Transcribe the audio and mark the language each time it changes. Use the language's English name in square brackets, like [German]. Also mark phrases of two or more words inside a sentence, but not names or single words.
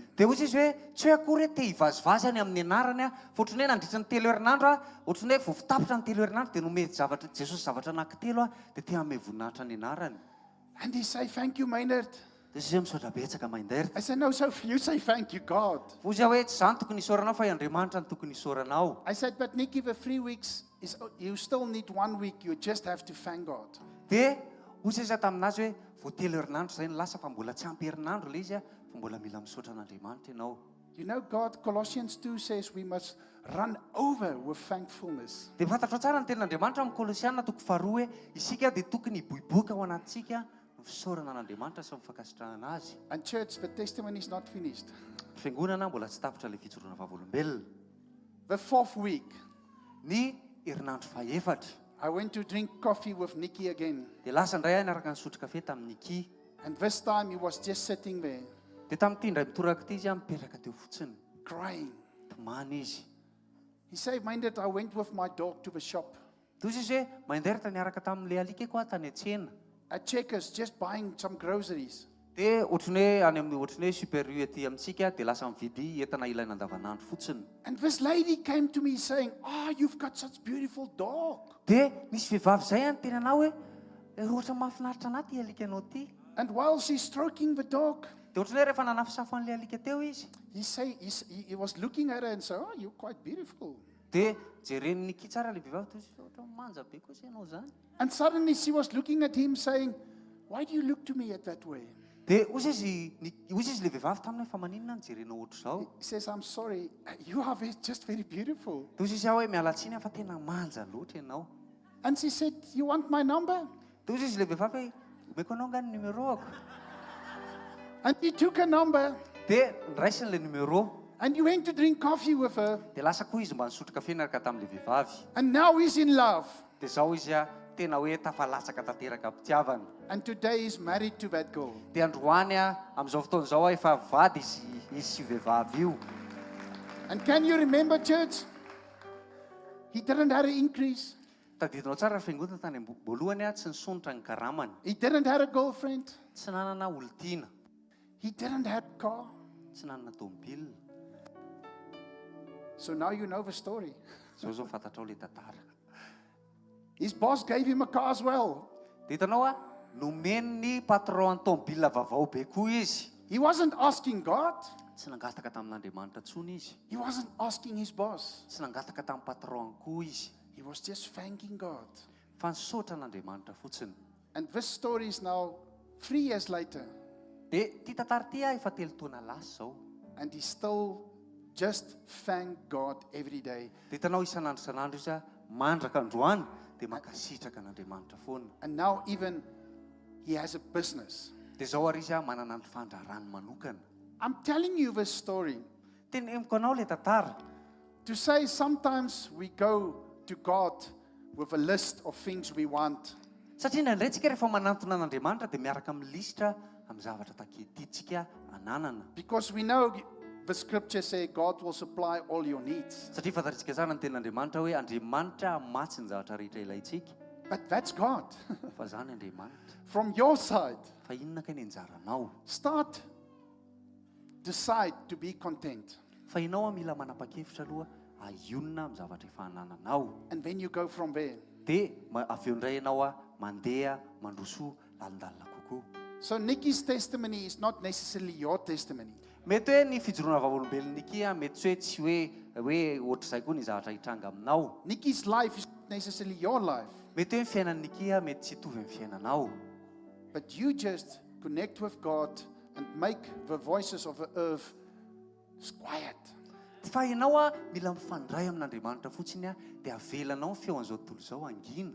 [Malagasy] Dia ohatsy izy hoe tsy hoe akory hoe te hivazivazany amin'ny anarany a, fa ohatrany hoe nandritra ny 3 herinandro a, ohatrany hoe voafitapitra ny 3 herinandro dia nomeny zavatra Jesosy zavatra anankitelo a, dia te hanome voninahitra ny anarany. [English] And he say, thank you, Maynard. [Malagasy] Dia izy hoe misaotra betsaka Mainderta. [English] I said, no, so you say thank you, God. [Malagasy] Fa izy hoe tsy zany tokony isaoranao fa i Andriamanitra ny tokony isaoranao. [English] I said, but Nikki, the 3 weeks, you still need 1 week. You just have to thank God. [Malagasy] Dia ohatsy izy taminazy hoe vo 3 herinandro zay ny lasa fa mbola tsy ampy herinandro ilay izy a, fa mbola mila misaotra an'Andriamanitra ianao. [English] You know, God, Colossians 2 says we must run over with thankfulness. [Malagasy] Dia fantatrao tsara ny tenin'Andriamanitra amin'ny Kolosiana toko 2 hoe isika dia tokony hiboiboaka ao anatintsika fisaorana an'Andriamanitra sy mifakasitrahana azy. [English] And church, the testimony is not finished. [Malagasy] Fiangonana mbola tsy tapitra ilay fijoroana vavolombelona. [English] The 4th week, [Malagasy] Ny herinandro fahaefatra [English] I went to drink coffee with Nikki again. [Malagasy] dia lasa indray aho niaraka nisotro kafe tamin'ny Nicky. [English] And this time he was just sitting there, [Malagasy] Dia tamin'ity indray mitoraka ity izy mipetraka teo fotsiny. [English] crying. [Malagasy] Tomany izy. [English] He said, Minded, I went with my dog to the shop. [Malagasy] Toy izy hoe Mainderta niaraka tamin'ilay alikako aho tany an-tsena. [English] At Checkers, just buying some groceries. [Malagasy] Dia ohatrany hoe any amin'ny ohatrany hoe Super U ety amintsika dia lasa mividy entana ilaina andavanandro fotsiny. [English] And this lady came to me saying, you've got such beautiful dog. [Malagasy] Dia misy vehivavy zay any teny anao hoe ohatra mahafinaritra anahy ty alikanao ty. [English] And while she's stroking the dog, [Malagasy] Dia ohatrany hoe rehefa nanafisafo an'ilay alika teo izy. [English] he was looking at her and said, you're quite beautiful. [Malagasy] Dia jereny Nicky tsara ilay vehivavy toy izy ohatra manja be koa ianao zany. [English] And suddenly she was looking at him saying, why do you look to me at that way? [Malagasy] Dia ozy izy ilay vehivavy taminy hoe fa maninona ny jerenao ohatra izao. [English] He says, I'm sorry, you are just very beautiful. [Malagasy] Dia ozy izy hoe mialatsiny fa tena manja loatra ianao. [English] And she said, you want my number? [Malagasy] Dia ozy izy ilay vehivavy hoe omeko anao nga ny numéroako. [English] And he took her number [Malagasy] Dia niraisiny ilay numéro. [English] and he went to drink coffee with her. [Malagasy] Dia lasa koa izy mba nisotro kafe niaraka tamin'ilay vehivavy. [English] And now he's in love. [Malagasy] Dia zao izy tena hoe tafalatsaka tanteraka mpitiavana. [English] And today he's married to that girl. [Malagasy] Dia androany amin'izao fotoana izao efa vady izy sy vehivavy io. [English] And can you remember, church? He didn't have an increase. [Malagasy] Tadidinao tsara fiangonana tany am-boalohany tsy nisonitra ny karamany. [English] He didn't have a girlfriend. [Malagasy] Tsy nanana olontiana, [English] He didn't have a car. [Malagasy] tsy nanana tômôbilina. [English] So now you know the story. [Malagasy] Zao fantatrao ilay tantara. [English] His boss gave him a car as well. [Malagasy] Dia hitanao nomeny ny patron tômôbilina vaovao be koa izy. [English] He wasn't asking God. [Malagasy] Tsy nangataka tamin'Andriamanitra intsony izy. [English] He wasn't asking his boss. [Malagasy] Tsy nangataka tamin'ny patron koa izy. [English] He was just thanking God. [Malagasy] Fa nisaotra an'Andriamanitra fotsiny. [English] And this story is now 3 years later. [Malagasy] Dia ty tantara ty efa 3 taona lasa zao. [English] And he still just thank God every day. [Malagasy] Dia hitanao isan'andro izy mandraka androany dia mankasitraka an'Andriamanitra foana. [English] And now even he has a business. [Malagasy] Dia zao ary izy manana ny fandraharany manokana. [English] I'm telling you this story [Malagasy] Teneniko anao ilay tantara. [English] to say sometimes we go to God with a list of things we want. [Malagasy] Satria indraindray tsika rehefa manantona an'Andriamanitra dia miaraka amin'ny lisitra amin'ny zavatra taketintsika ananana. [English] Because we know the scripture says God will supply all your needs. [Malagasy] Satria fantatritsika tsara ny tenin'Andriamanitra hoe Andriamanitra matsy ny zavatra rehetra ilaitsika. [English] But that's God. [Malagasy] Fa zany Andriamanitra. [English] From your side, [Malagasy] Fa inona ka ny anjaranao? [English] start, decide to be content. [Malagasy] Fa ianao mila manapa-kevitra aloha ahionina amin'ny zavatra efa anananao. [English] And then you go from there. [Malagasy] Dia avy eo indray ianao mandeha mandroso lalindalina kokoa. [English] So Nikki's testimony is not necessarily your testimony. [Malagasy] mety hoe ny fijoroana vavolombelona niky mety tsy hoe tsy hoe ohatr'izay koa ny zavatra hitranga aminao. [English] Nikki's life is not necessarily your life, [Malagasy] Mety hoe ny fiainan'ny niky mety tsy hitovy amin'ny fiainanao. [English] but you just connect with God and make the voices of the earth quiet. [Malagasy] Fa ianao mila mifandray amin'Andriamanitra fotsiny dia avelanao ny feon'izao tontolo izao angina.